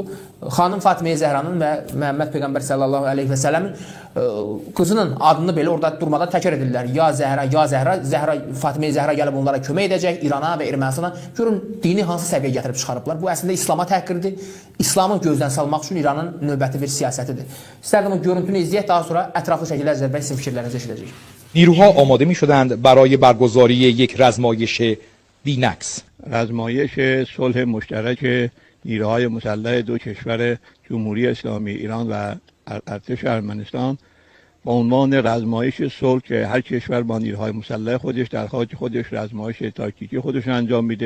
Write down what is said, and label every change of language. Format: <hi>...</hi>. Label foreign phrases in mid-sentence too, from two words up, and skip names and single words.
<az>Xanım Fatiməyə Zəhranın və Məhəmməd Peyğəmbər sallallahu əleyhi və səlləmin qızının adını belə orada durmadan təkrar edirlər. Ya Zəhra, Fatiməyə Zəhra gəlib onlara kömək edəcək, İrana və Ermənistana. Görün, dini hansı səviyyəyə gətirib çıxarıblar. Bu əslində İslama təhqirdir. İslamı gözdən salmaq üçün İranın növbəti bir siyasətidir. İstərdim o görüntünü izləyək, daha sonra ətraflı şəkildə Əjdər bəy sizin fikirlərinizi eşidəcəyik.</az> <fa>نیروها آماده می شدند برای برگزاری یک رزمایش بی‌نقص. رزمایش صلح مشترک نیروهای مسلح دو کشور جمهوری اسلامی ایران و ارتش ارمنستان با عنوان رزمایش صلح که هر کشور با نیروهای مسلح خودش در خاک خودش رزمایش تاکتیکی خودش انجام میده.</fa>